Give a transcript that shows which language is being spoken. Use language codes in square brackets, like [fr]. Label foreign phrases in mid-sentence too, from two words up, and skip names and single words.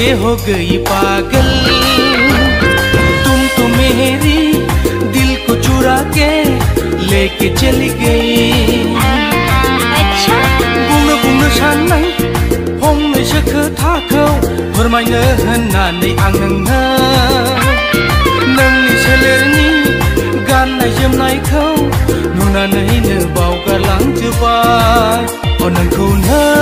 [hi] हो गई पागल तुम तो मेरी दिल को चुरा के लेके चली गई [brx] बुंनो बुंनो साननाय फंनैसो खोथाखौ फोरमायनो होननानै आं नोंनि सोलेरनि गाननाय जोमनायखौ नुनानैनो बावगारलांजोबबाय नोंखौनो